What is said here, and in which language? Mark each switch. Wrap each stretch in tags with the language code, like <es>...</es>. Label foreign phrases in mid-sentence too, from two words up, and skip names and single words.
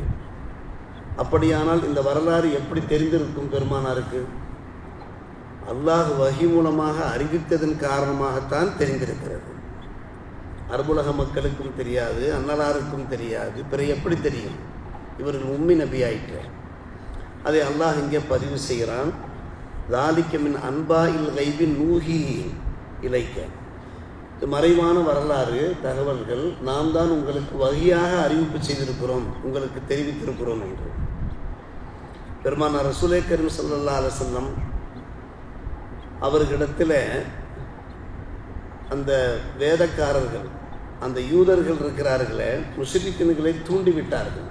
<ta>அப்படியானால் இந்த வரலாறு எப்படி தெரிந்திருக்கும் பெருமானாருக்கு? அல்லாஹ் வஹி மூலமாக அறிவித்ததன் காரணமாகத்தான் தெரிந்திருக்கிறது. அரபுலக மக்களுக்கும் தெரியாது, அன்னலாருக்கும் தெரியாது. பிற எப்படி தெரியும்? இவர்கள் உம்மி நபி ஆயிற்று. அதை அல்லாஹ் இங்கே பதிவு செய்கிறான்.</ta> <ar>ذَلِكَ مِنْ أَنْبَاءِ الْغَيْبِ نُوحِيهِ إِلَيْكَ.</ar> <ta>இது மறைவான வரலாறு, தகவல்கள். நாம் தான் உங்களுக்கு வஹியாக அறிவிப்பு செய்திருக்கிறோம், உங்களுக்கு தெரிவித்திருக்கிறோம் என்று பெருமானார் ரசூலே கரீம்</ta> <ar>صلى الله عليه وسلم</ar> <ta>அவர்களிடத்தில் அந்த வேதக்காரர்கள், அந்த யூதர்கள் இருக்கிறார்களே, முஸ்லிம்களை தூண்டிவிட்டார்கள்.</ta>